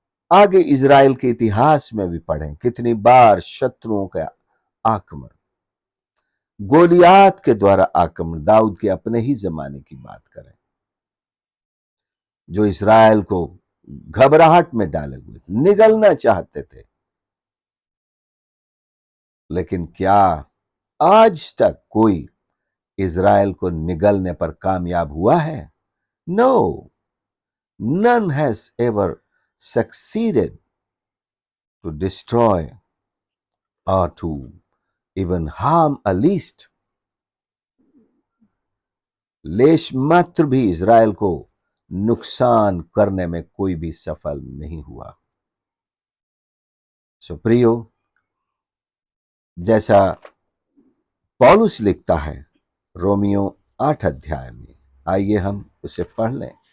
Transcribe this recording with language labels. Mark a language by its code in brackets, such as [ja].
[hi] आगे इज़राइल के इतिहास में भी पढ़ें कितनी बार शत्रुओं का आक्रमण, गोलियात के द्वारा आक्रमण, दाऊद के अपने ही जमाने की बात करें, जो इज़राइल को घबराहट में डाले हुए थे, निगलना चाहते थे। लेकिन क्या आज तक कोई इज़राइल को निगलने पर कामयाब हुआ है? [en] No, none has ever succeeded to destroy or to even harm a least. [hi] लेश मात्र भी इज़राइल को नुकसान करने में कोई भी सफल नहीं हुआ। सो प्रियो, जैसा पौलुस लिखता है रोमियो 8 अध्याय में, आइए हम उसे पढ़ लें।